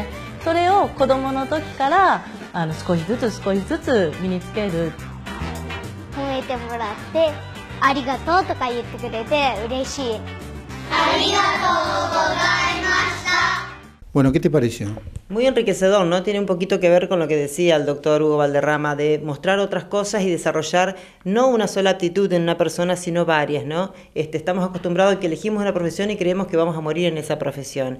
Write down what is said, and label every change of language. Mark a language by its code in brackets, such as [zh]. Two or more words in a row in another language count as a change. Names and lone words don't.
[ja] それを子どもの時から少しずつ身につける。褒めてもらってありがとうとか言ってくれて嬉しい。ありがとうございました。 [es] Bueno, ¿qué te pareció? Muy enriquecedor, ¿no? Tiene un poquito que ver con lo que decía el doctor Hugo Valderrama, de mostrar otras cosas y desarrollar no una sola aptitud en una persona, sino varias, ¿no? Estamos acostumbrados a que elegimos una profesión y creemos que vamos a morir en esa profesión.